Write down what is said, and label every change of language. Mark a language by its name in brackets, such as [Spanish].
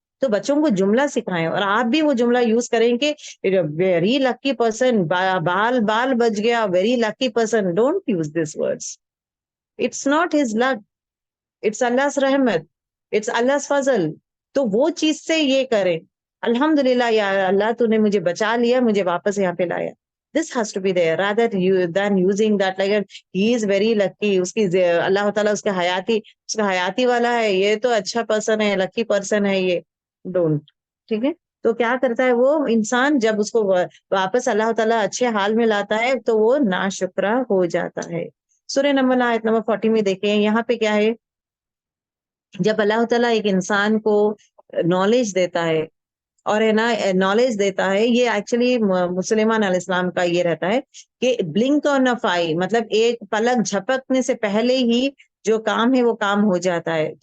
[Urdu] تو بچوں کو جملہ سکھائیں اور آپ بھی وہ جملہ یوز کریں کہ [English] very lucky person, [Urdu] بال بال بچ گیا، very lucky person. [English] Don't use this words. It's not his luck, it's Allah رحمت، it's Allah فضل. [Urdu] تو وہ چیز سے یہ کریں الحمدللہ یا اللہ تو نے مجھے بچا لیا، مجھے واپس یہاں پہ لایا. [English] This has to be there rather than using that like he is very lucky. [Urdu] اس کی اللہ تعالیٰ اس کا حیاتی والا ہے، یہ تو اچھا پرسن ہے، لکی پرسن ہے یہ. ڈونٹ. ٹھیک ہے. تو کیا کرتا ہے وہ انسان جب اس کو واپس اللہ تعالیٰ اچھے حال میں لاتا ہے تو وہ ناشکرہ ہو جاتا ہے. سورہ نمل آیت نمبر 40 میں دیکھیں یہاں پہ کیا ہے. جب اللہ تعالیٰ ایک انسان کو نالج دیتا ہے اور ہے نا نالج دیتا ہے، یہ ایکچولی مسلمان علیہ السلام کا یہ رہتا ہے کہ [English] blink on of eye, [Urdu] مطلب ایک پلک جھپکنے سے پہلے ہی جو کام ہے وہ کام ہو جاتا ہے.